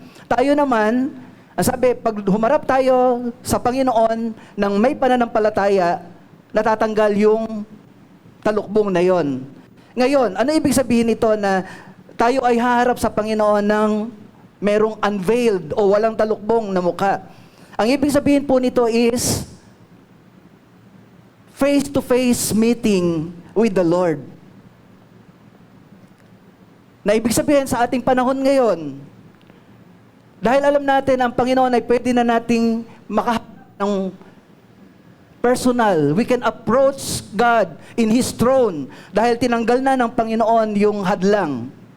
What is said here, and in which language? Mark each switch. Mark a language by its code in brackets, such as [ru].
[tl] Tayo naman, ang sabi, pag humarap tayo sa Panginoon ng may pananampalataya, natatanggal yung talukbong na yon. Ngayon, ano ibig sabihin nito na tayo ay haharap sa Panginoon ng merong unveiled o walang talukbong na mukha? Ang ibig sabihin po nito is [en] face-to-face meeting with the Lord. [tl] Na ibig sabihin sa ating panahon ngayon, dahil alam natin ang Panginoon ay pwede na nating makahanap ng personal. [en] We can approach God in His throne [tl] dahil tinanggal na ng Panginoon yung hadlang.